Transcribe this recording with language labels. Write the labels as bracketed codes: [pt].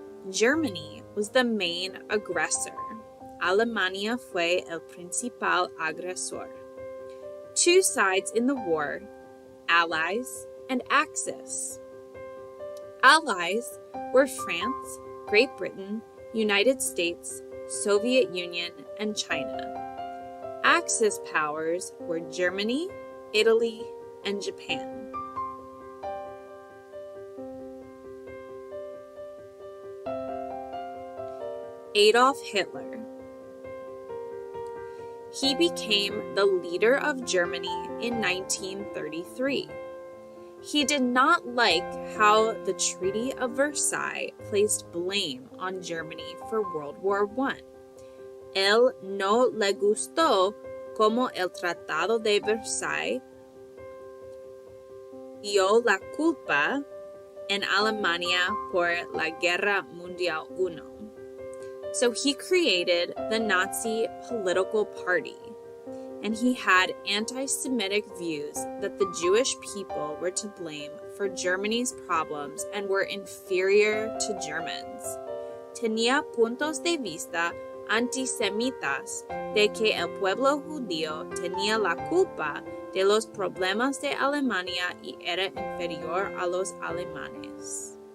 [en] Germany was the main aggressor. [es] Alemania fue el principal agresor. [en] Two sides in the war, Allies and Axis. Allies were France, Great Britain, United States, Soviet Union, and China. Axis powers were Germany, Italy, and Japan. Adolf Hitler. He became the leader of Germany in 1933. He did not like how the Treaty of Versailles placed blame on Germany for World War I. [es] Él no le gustó como el Tratado de Versailles dio la culpa en Alemania por la Guerra Mundial I. [en] So he created the Nazi political party, and he had anti-Semitic views that the Jewish people were to blame for Germany's problems and were inferior to Germans. [es] Tenía puntos de vista antisemitas de que el pueblo judío tenía la culpa de los problemas de Alemania y era inferior a los alemanes.